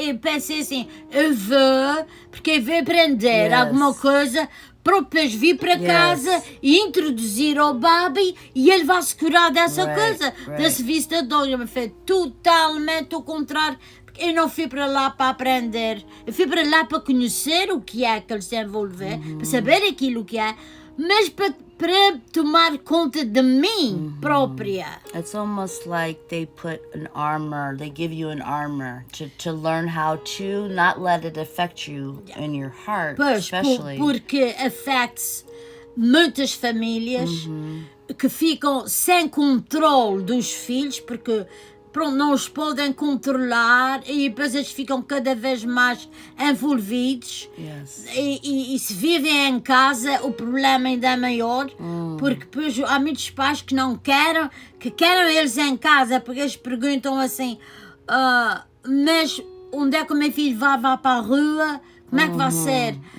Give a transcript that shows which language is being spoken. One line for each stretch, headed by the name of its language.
Portuguese: Eu pensei assim, eu vou, porque eu vou aprender alguma coisa, para depois vir para casa e introduzir ao Babi e ele vai se curar dessa coisa, desse vício da droga. Mas foi totalmente o contrário. Eu não fui para lá para aprender, eu fui para lá para conhecer o que é que ele se envolver, para saber aquilo que é, mas para tomar conta de mim própria.
English: It's almost like they put an armor, they give you an armor to learn how to not let it affect you in your heart, especially.
Portuguese: Porque afeta muitas famílias que ficam sem controle dos filhos, porque pronto, não os podem controlar e depois eles ficam cada vez mais envolvidos. Yes. E se vivem em casa o problema ainda é maior, porque depois há muitos pais que não querem, que querem eles em casa, porque eles perguntam assim, mas onde é que o meu filho vai para a rua, como é que vai ser?